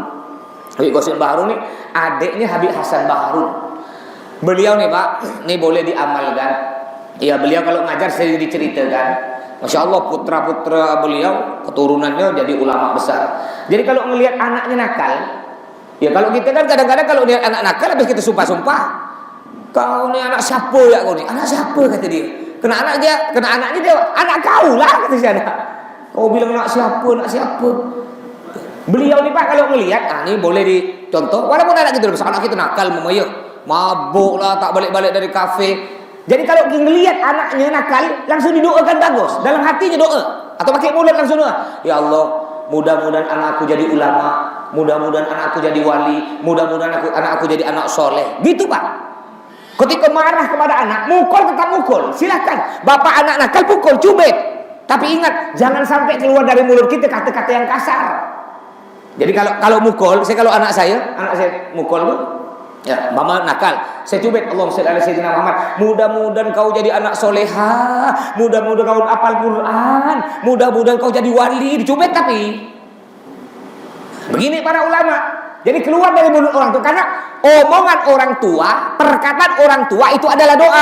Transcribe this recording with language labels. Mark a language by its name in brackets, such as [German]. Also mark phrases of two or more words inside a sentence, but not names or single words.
[Indonesian] Habib Qasim Baharun ni adiknya Habib Hasan Baharun. Beliau nih Pak, ini boleh diamalkan. Ya beliau kalau ngajar sering diceritakan. Masya Allah putra-putra beliau keturunannya jadi ulama besar. Jadi kalau ngelihat anaknya nakal, ya kalau kita kan kadang-kadang kalau lihat anak nakal habis kita sumpah-sumpah. Kau ni anak siapa ya kau ni? Anak siapa kata dia? Kena anaknya dia, anak kau lah kata si anak. Kau bilang anak siapa, anak siapa? Beliau ni Pak kalau ngelihat, ni boleh dicontoh. Walaupun anak kita besar, anak kita nakal memaya, mabuk lah, tak balik-balik dari kafe. Jadi kalau ngelihat anaknya nakal, langsung didoakan bagus. Dalam hatinya doa. Atau pakai mulut langsung doa. Ya Allah, mudah-mudahan anakku jadi ulama. Mudah-mudahan anakku jadi wali. Mudah-mudahan anakku jadi anak soleh. Gitu Pak. Ketika marah kepada anak, mukul tetap mukul. Silakan. Bapak anak nakal pukul, cubit. Tapi ingat, jangan sampai keluar dari mulut kita kata-kata yang kasar. Jadi kalau mukul, kalau anak saya mukul tuh, ya, mama nakal, saya cubit. [Arabic] اللهم صل على سيدنا محمد. [Indonesian] Mudah-mudahan kau jadi anak soleha, mudah-mudahan kau hafal Quran, mudah-mudahan kau jadi wali. Dicubit tapi begini para ulama. Jadi keluar dari mulut orang tua, karena omongan orang tua, perkataan orang tua itu adalah doa.